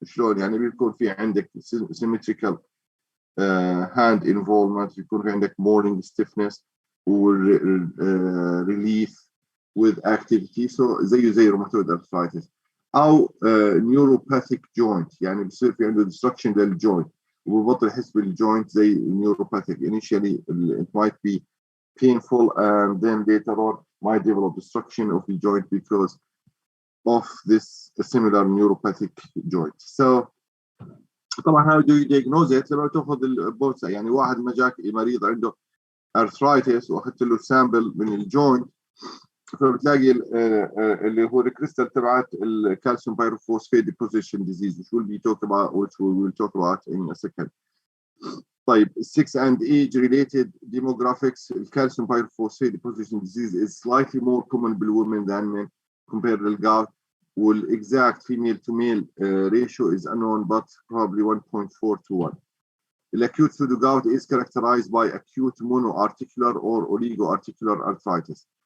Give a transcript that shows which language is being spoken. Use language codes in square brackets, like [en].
[ar] شلون يعني بيكون في عندك [en] symmetrical hand involvement, [ar] يكون في عندك [en] morning stiffness or relief with activity, so [ar] زي [en] rheumatoid arthritis. [ar] أو neuropathic joint, يعني بصير في عنده destruction للjoint وببطل يحس بالjoint زي neuropathic. [en] Initially it might be painful and then later on might develop destruction of the joint because of this similar neuropathic joint. [ar] So طبعا [en] how do you diagnose it؟ [ar] لما تاخذ البورصه، يعني واحد ما جاك مريض عنده arthritis واخذت له سامبل من الجوينت فبتلاقي اللي هو الكريستال تبعت الكالسيوم pyrophosphate deposition disease, [en] which we will talk about in a second. [ar] طيب [en] 6 and age related demographics. الكالسيوم pyrophosphate deposition disease is slightly more common بالwomen than men compared to gout. Well, exact female to male ratio is unknown, but probably 1.4 to 1. The acute pseudogout is characterized by acute monoarticular or oligoarticular arthritis.